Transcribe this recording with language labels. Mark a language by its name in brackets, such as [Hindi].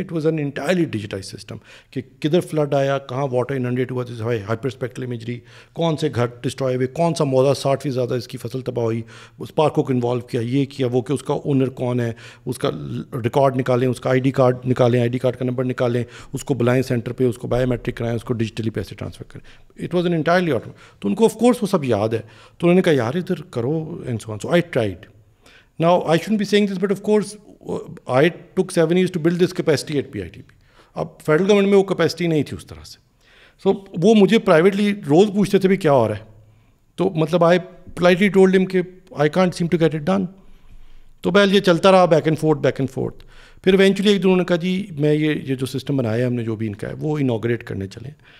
[English] it was an entirely digitized system [Urdu] کہ کدھر flood آیا, کہاں واٹر انڈیٹ ہوا, ہائپر اسپیکٹرل امیجری, کون سے گھر ڈسٹرائے ہوئے, کون سا موضوع 60% زیادہ اس کی فصل تباہ ہوئی, اس پارکوں کو انوالو کیا, یہ کیا وہ, کہ اس کا اونر کون ہے, اس کا ریکارڈ نکالیں, اس کا ID کارڈ نکالیں, ID کارڈ کا نمبر نکالیں, اس کو بلائیں سینٹر پہ, اس کو بایو میٹرک کرائیں, اس کو ڈیجیٹلی پیسے ٹرانسفر کریں. [English] It was an entirely automated. [Urdu] تو ان کو آف کورس وہ سب یاد ہے, تو انہوں نے کہا یار ادھر کرو [English] And so on. So I tried. Now, I shouldn't be saying this, but of course, I took 7 years to build this capacity at PITP. [Urdu] اب فیڈرل گورنمنٹ میں وہ کیپیسٹی نہیں تھی اس طرح سے. سو وہ مجھے پرائیویٹلی روز پوچھتے تھے بھی کیا ہو رہا ہے, تو مطلب [English] I politely told ہم کہ I can't seem to get it done. [Urdu] تو بہل یہ چلتا رہا [English] Back and forth. [Urdu] پھر ایونچولی ایک دنوں نے کہا جی میں یہ جو سسٹم بنایا ہے ہم نے جو بھی ان کا ہے وہ انوگریٹ کرنے چلیں.